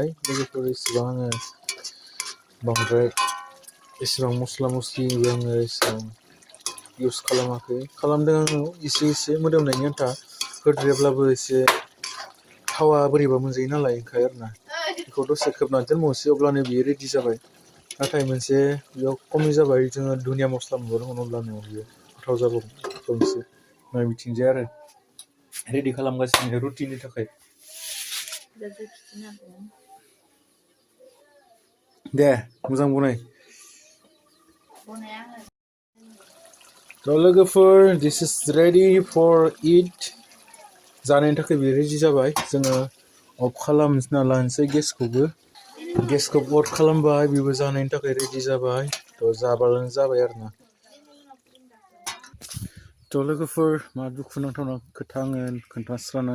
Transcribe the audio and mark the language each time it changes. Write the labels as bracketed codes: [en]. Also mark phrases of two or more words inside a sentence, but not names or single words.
[brx] लोगोफोर एसेबां आङो बांद्राय एसेबां मस्ला मस्लिबो आङो एसेबां इउस खालामाखै खालामदों आङो एसे मोदोमनायनि आन्था होद्रायाब्लाबो एसे थावा बोरैबा मोनजायो नालाय ओंखाय आरोना बेखौ दसे खोबनानै दोनबावनोसै अब्लानो बियो रेडि जाबाय नाथाय मोनसे बेयाव खमि जाबाय जोङो धनिया मस्ला मोनबावदोंमोन अब्लानो बियो गोथाव जाबावगोन खालामनोसै नाय बिथिंजाय आरो रेडि खालामगासिनो रुटिनि थाखाय दे मोजां बनाय थ' लोगोफोर [en] this is ready for it [brx] जानायनि थाखाय बे रेडि जाबाय जोङो अफ खालामना लानोसै गेसखौ अफ खालामबाय बेबो जानायनि थाखाय रेडि जाबाय थ' जाबानो जाबाय आरोना थ' लोगोफोर मा दुखुनांथावना खोथा आङो खोन्थास्रानानै होनोसै